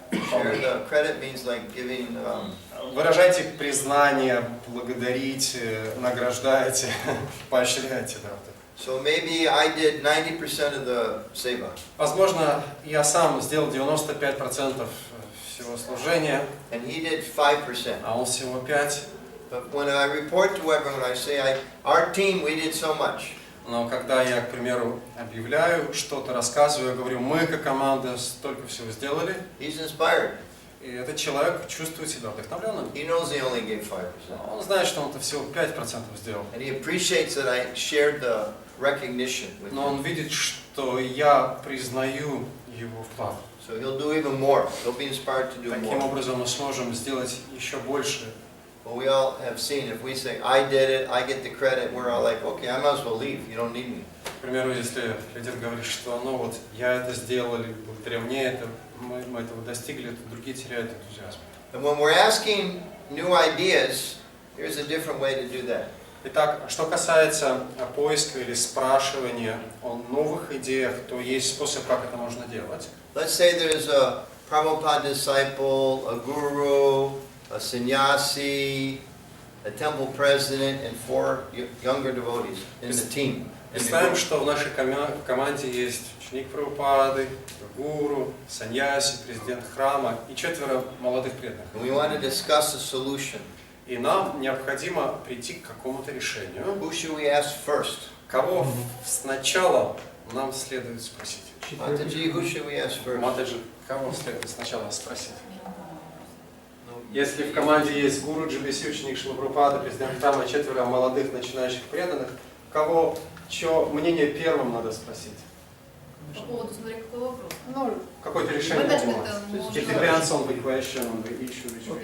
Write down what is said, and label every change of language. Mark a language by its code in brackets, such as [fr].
[en] Share the credit means like giving. [ru] Выражайте признание, благодарите, награждайте, поощряйте. Да, вот это. [en] So maybe I did 90% of the seva. [ru] Возможно, я сам сделал 95% всего служения, [en] And he did 5%. [ru] а он всего 5%. [en] But when I report to everyone, I say, our team, we did so much. [ru] Но когда я, к примеру, объявляю что-то, рассказываю, я говорю, мы как команда столько всего сделали, [en] He's inspired. [ru] и этот человек чувствует себя вдохновленным. [en] He knows he only gave 5%. [ru] Он знает, что он-то всего 5% сделал. [en] And he appreciates that I shared the recognition with [ru] Но он [en] him. [ru] видит, что я признаю его вклад. [en] So he'll do even more. He'll be inspired to do [ru] Таким [en] more. [ru] образом мы сможем сделать еще больше. [en] But we all have seen, if we say, I did it, I get the credit, we're all like, okay, I might as well leave. You don't need me. [ru] К примеру, если лидер говорит, что ну вот я это сделал, или благодаря мне это, мы этого достигли, то другие теряют энтузиазм. [en] And when we're asking new ideas, here's a different way to do that. [ru] Итак, что касается поиска или спрашивания о новых идеях, то есть способ, как это можно делать. [en] Let's say there's a Prabhupada disciple, a guru, a sannyasi, a temple president, and 4 younger devotees in the team. [ru] Представим, что в нашей команде есть ученик Прабхупады, гуру, саньяси, президент храма и 4 молодых преданных. [en] And we want to discuss a solution. [ru] И нам необходимо прийти к какому-то решению. [en] Who should we ask first? [ru] Кого сначала нам следует спросить? [en] Mataji, who should we ask first? [ru] Матаджи, кого следует сначала спросить? Если в команде есть гуру, джибиси, ученик Шрила Прабхупады, президент храма, 4 молодых начинающих преданных, кого, чье мнение первым надо спросить? По поводу, смотря какой вопрос. Ну, какое-то решение Менеджмент, принимать. [en] It depends on the question, on the issue which we